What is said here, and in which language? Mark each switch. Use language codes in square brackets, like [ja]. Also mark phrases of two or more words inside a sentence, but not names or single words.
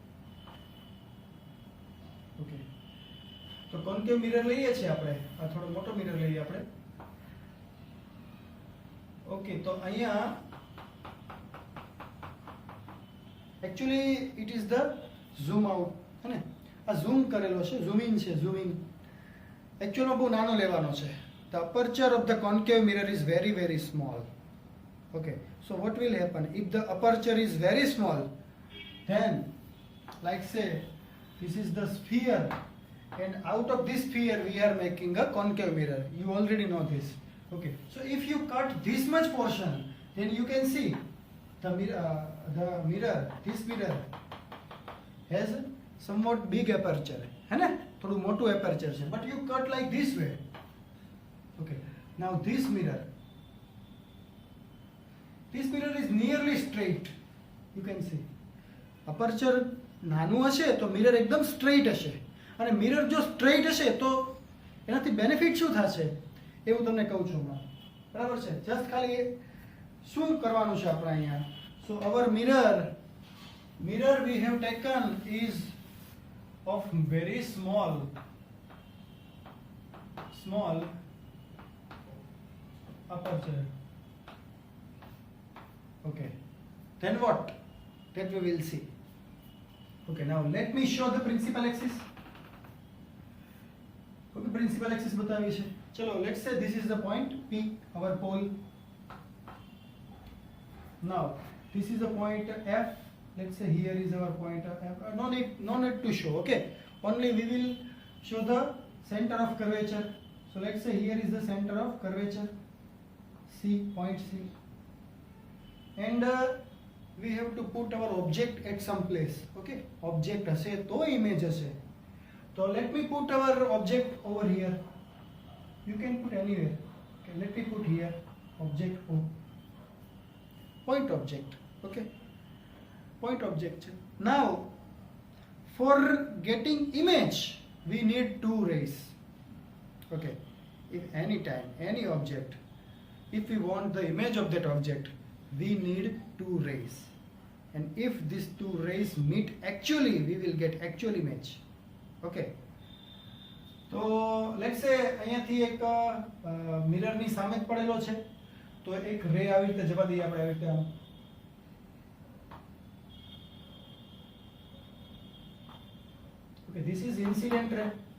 [gu] ઓકે, તો [en] concave mirror [gu] લઈએ છીએ આપણે, આ થોડો મોટો મિરર લઈએ આપણે. [en] ઓકે, [gu] તો અહીંયા [en] actually it is the zoom out, [gu] હે ને. આ ઝૂમ કરેલો છે, [en] zoom in [gu] છે, [en] zoom in. [gu] એકચ્યુઅલમાં બહુ નાનો લેવાનો છે. [en] The aperture of the concave mirror is very, very small. Okay, so what will happen if the aperture is very small? Then, like say, this is the sphere, and out of this sphere we are making a concave mirror. You already know this. Okay, so if you cut this much portion, then you can see the mirror, this mirror has somewhat big aperture, [hi] है ना? थोड़ा मोटू aperture है, [en] but you cut like this way. Okay, now this mirror is nearly straight. You can see aperture [gu] નાનું હશે તો મિરર એકદમ સ્ટ્રેઇટ હશે, અને મિરર જો સ્ટ્રેઇટ હશે તો એનાથી બેનિફિટ શું થશે એ હું તમને કહું છું હમણાં. બરાબર છે? જસ્ટ ખાલી શું કરવાનું છે આપણે અહીંયા. [en] so our mirror we have taken is of very small aperture. Okay, then what? That we will see. Okay, now let me show the principal axis. Okay, principal axis बताइए છે. चलो, let's say this is the point P, our pole. Now this is the point F. Let's say here is our point F. No need to show. Okay, only we will show the center of curvature. So let's say here is the center of curvature, C, point C, and we have to put our object at some place. Okay, object [gu] હશે તો image હશે. [en] So let me put our object over here. You can put anywhere. Okay, let me put here object O. Point object. Okay. Point object. Now, for getting image, we need two rays. Okay. If any time, any object, if we want the image of that object, we need two rays. And if these two rays meet actually, we will get actual image. Okay. [gu] તો [en] let's say [gu] અહીંયાથી એક મિરરની સામે જ પડેલો છે, તો એક રે આવી રીતે જવા દઈએ આપણે આવી રીતે આમ. [en] okay, this is incident ray.